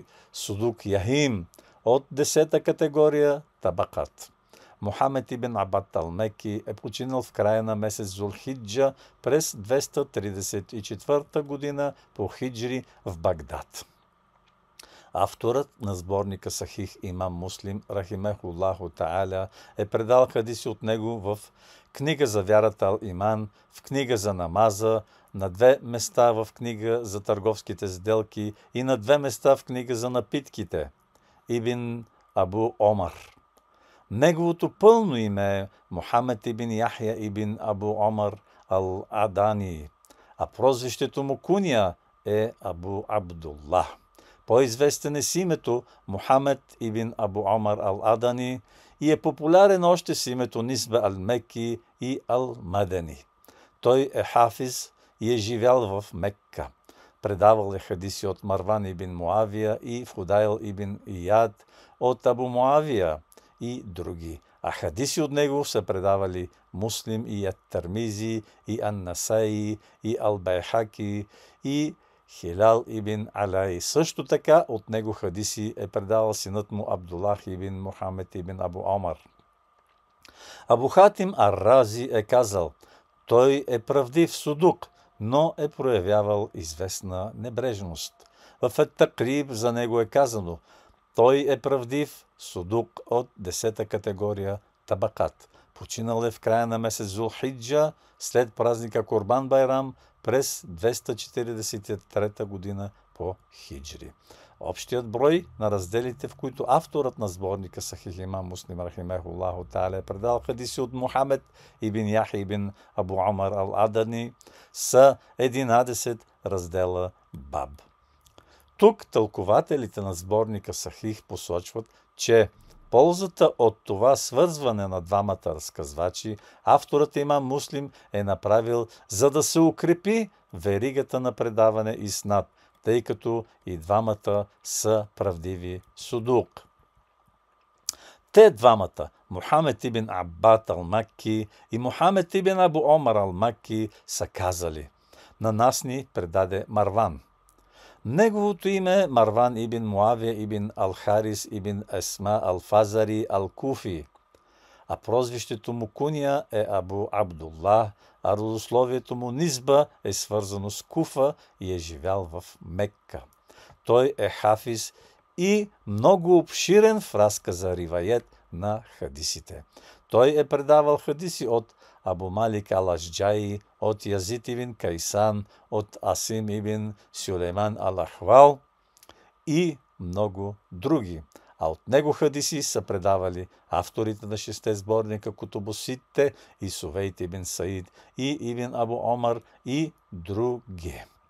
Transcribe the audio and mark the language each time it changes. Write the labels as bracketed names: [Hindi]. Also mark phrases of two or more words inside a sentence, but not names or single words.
[Bulgarian] Судук Яхим от 10-та категория Табакат. Мухамед ибн Аббад ал-Меки е починал в края на месец Зулхиджа през 234 година по хиджри в Багдад. Авторът на сборника Сахих имам Муслим, [Arabic] رحمه الله تعالى, [Bulgarian] е предал хадиси от него в книга за вярата Ал-Иман, в книга за намаза, на 2 места в книга за търговските сделки и на 2 места в книга за напитките. Ибн Абу Омар. Неговото пълно име е Мухамед ибн Яхя ибн Абу Омар ал-Адани, а прозвището му куния е Абу Абдуллах. По-известен е с името Мухамед ибн Абу Омар ал-Адани и е популярен още с името Нисба ал-Меки и ал-Мадани. Той е хафиз и е живял в Мекка. Предавал е хадиси от Марван ибн Муавия и Фудайл ибн Ияд от Абу Муавия и други. А хадиси от него са предавали Муслим и Ат-Търмизи и Ан-Насаи и Ал-Байхаки и Хилал ибн Алай. Също така от него хадиси е предавал синът му Абдуллах ибн Мухамед ибн Абу Омар. Абу Хатим ар-Рази е казал: той е правдив судук, но е проявявал известна небрежност. В Ат-Такриб за него е казано: той е правдив судук от 10-та категория табакат. Починал е в края на месец Зулхиджа след празника Курбан Байрам през 243 година по хиджри. Общият брой на разделите, в които авторът на сборника Сахих имам Муслим [Arabic] رحمه الله تعالى [Bulgarian] е предал хадиси от Мухамед ибн Яхя ибн Абу Омар ал-Адани, са 11 раздела баб. Тук тълкователите на сборника Сахих посочват, че ползата от това свързване на двамата разказвачи авторът имам Муслим е направил, за да се укрепи веригата на предаване иснад, тъй като и двамата са правдиви судук. Те двамата, Мухамед ибн Аббад ал-Макки и Мухамед ибн Абу Омар ал-Макки, са казали: на нас ни предаде Марван. Неговото име е Марван ибн Муавия ибн ал-Харис ибн Есма ал-Фазари ал-Куфи, а прозвището му куния е Абу Абдуллах, а родословието му Низба е свързано с Куфа и е живял в Мекка. Той е хафиз и много обширен в разказа риваят на хадисите. Той е предавал хадиси от Абу Малик ал-Ашджаи, от Язид ибн Кайсан, от Асим ибн Сюлейман ал-Ахвал и много други. А от него хадиси са предавали авторите на 6 сборника Кутубуситте и Сувейт ибн Саид и ибн Абу Омар и други.